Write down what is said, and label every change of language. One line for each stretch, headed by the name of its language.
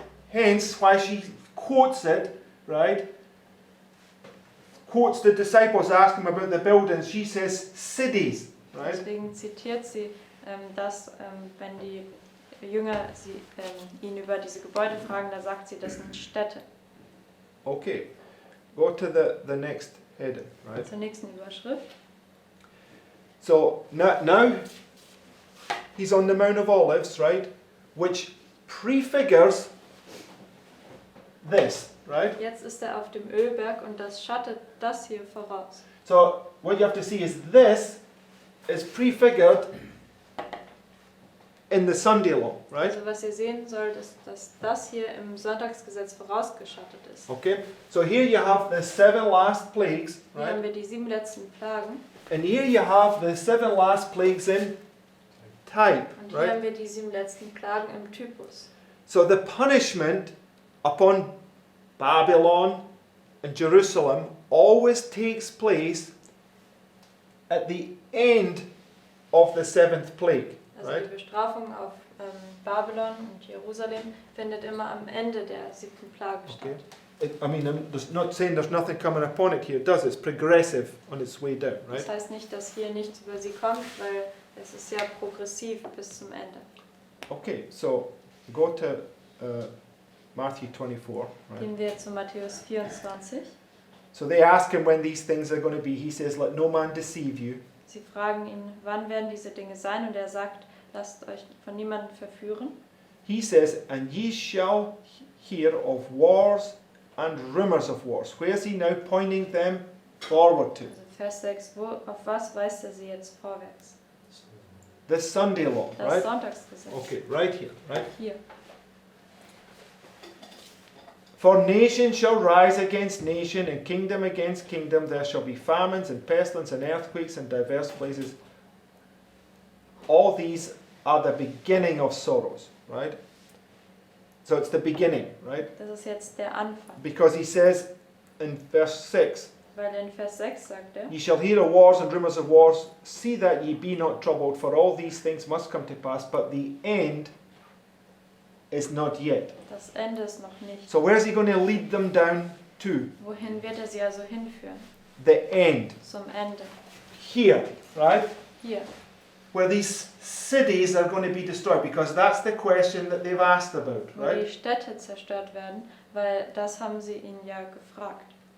English: Hence why she quotes it, right? Quotes the disciples asking about the buildings. She says cities, right?
German: Deswegen zitiert sie das, wenn die Jünger ihn über diese Gebäude fragen, da sagt sie, das sind Städte.
English: Okay, go to the next heading, right?
German: Zur nächsten Überschrift.
English: So now he's on the Mount of Olives, right? Which prefigures this, right?
German: Jetzt ist er auf dem Ölberg und das schattet das hier voraus.
English: So what you have to see is this is prefigured in the Sunday law, right?
German: Also was ihr sehen sollt, ist, dass das hier im Sonntagsgesetz vorausgeschattet ist.
English: Okay, so here you have the 7 last plagues,
German: Hier haben
English: right?
German: wir die 7 letzten Plagen
English: And here you have the 7 last plagues in type,
German: und hier haben
English: right?
German: wir die 7 letzten Plagen im Typus.
English: So the punishment upon Babylon and Jerusalem always takes place at the end of the 7th plague,
German: Also
English: right?
German: die Bestrafung auf Babylon und Jerusalem findet immer am Ende der 7. Plage statt.
English: Okay. I mean, I'm just not saying there's nothing coming upon it here, it does. It's progressive on its way down, right?
German: Das heißt nicht, dass hier nichts über sie kommt, weil es ist ja progressiv bis zum Ende.
English: Okay, so go to Matthew 24, right?
German: Gehen wir zu Matthäus 24.
English: So they ask him when these things are going to be. He says, let no man deceive you.
German: Sie fragen ihn, wann werden diese Dinge sein? Und er sagt, lasst euch von niemandem verführen.
English: He says, and ye shall hear of wars and rumors of wars. Where is he now pointing them forward to?
German: Also Vers 6, auf was weist er sie jetzt vorwärts?
English: The Sunday law,
German: Das
English: right?
German: Sonntagsgesetz.
English: Okay, right here, right?
German: Hier.
English: For nation shall rise against nation, and kingdom against kingdom. There shall be famines and pestilence and earthquakes in diverse places. All these are the beginning of sorrows, right? So it's the beginning, right?
German: Das ist jetzt der Anfang.
English: Because he says in verse 6,
German: Weil in Vers 6 sagt er,
English: ye shall hear of wars and rumors of wars. See that ye be not troubled, for all these things must come to pass, but the end is not yet.
German: das Ende ist noch nicht.
English: So where's he going to lead them down to?
German: Wohin wird er sie also hinführen?
English: The end.
German: Zum Ende.
English: Here, right?
German: Hier.
English: Where these cities are going to be destroyed, because that's the question that they've asked about,
German: Wo die
English: right?
German: Städte zerstört werden, weil das haben sie ihn ja gefragt.